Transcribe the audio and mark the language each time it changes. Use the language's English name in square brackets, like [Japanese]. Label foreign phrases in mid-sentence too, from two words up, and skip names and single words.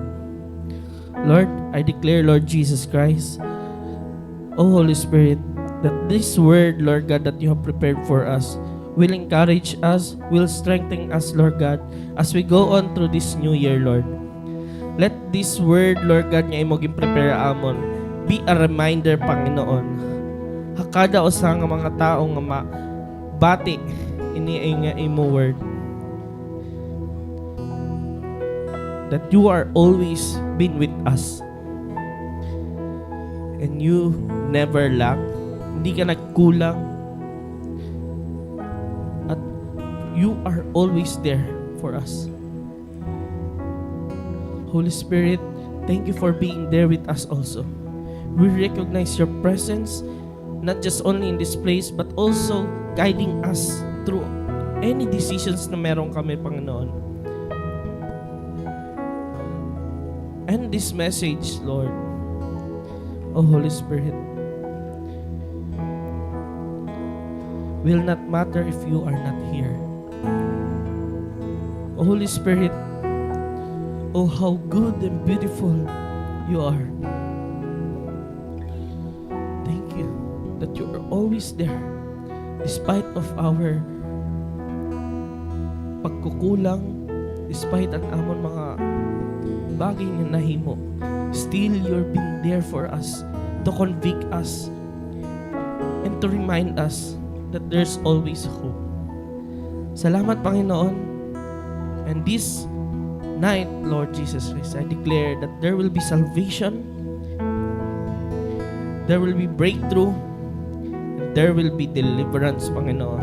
[English] Lord, I declare, Lord Jesus Christ, oh Holy Spirit, that this word, Lord God, that you have prepared for us will encourage us, will strengthen us, Lord God, as we go on through this new year, Lord. Let this word, Lord God, [Hiligaynon] nga imong prepare amon, [English] be a reminder, Panginoon, [Hiligaynon] hakada usa nga mga tao nga bati ini nga imo word, [English] that you are always been with us and you never lack, [Hiligaynon] hindi ka nagkulang, [English] at you are always there for us. Holy Spirit, thank you for being there with us also. We recognize your presence, not just only in this place, but also guiding us through any decisions [Hiligaynon] na meron kami, [English] Panginoon. And this message, Lord, oh Holy Spirit, will not matter if you are not here. Oh Holy Spirit, oh how good and beautiful you are. That you are always there despite of our pagkukulang, despite [Hiligaynon] ang amon mga bagay na nahimo, [English] still you're being there for us to convict us and to remind us that there's always hope. [Hiligaynon] Salamat, Panginoon. [English] And this night, Lord Jesus Christ, I declare that there will be salvation, there will be breakthrough, there will be deliverance, Panginoon.